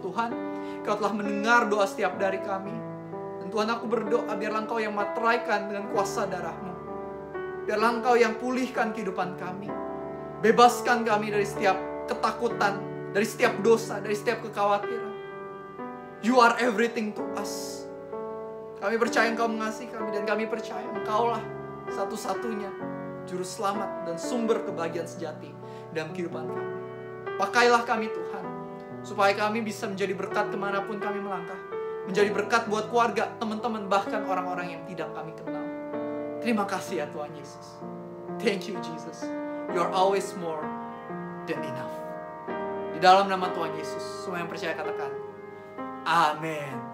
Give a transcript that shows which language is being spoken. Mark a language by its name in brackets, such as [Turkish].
[Indonesian] Tuhan, Kau telah mendengar doa setiap dari kami. Dan Tuhan, aku berdoa biarlah Engkau yang materaikan dengan kuasa darah-Mu. Biarlah Engkau yang pulihkan kehidupan kami. Bebaskan kami dari setiap ketakutan, dari setiap dosa, dari setiap kekhawatiran. [English] You are everything to us. [Indonesian] Kami percaya Engkau mengasihi kami dan kami percaya Engkaulah satu-satunya juru selamat dan sumber kebahagiaan sejati dalam kehidupan kami. Pakailah kami Tuhan, supaya kami bisa menjadi berkat kemanapun kami melangkah. Menjadi berkat buat keluarga, teman-teman, bahkan orang-orang yang tidak kami kenal. Terima kasih ya Tuhan Yesus. [English] Thank you Jesus. You are always more than enough. [Indonesian] Di dalam nama Tuhan Yesus, semua yang percaya katakan, Amen.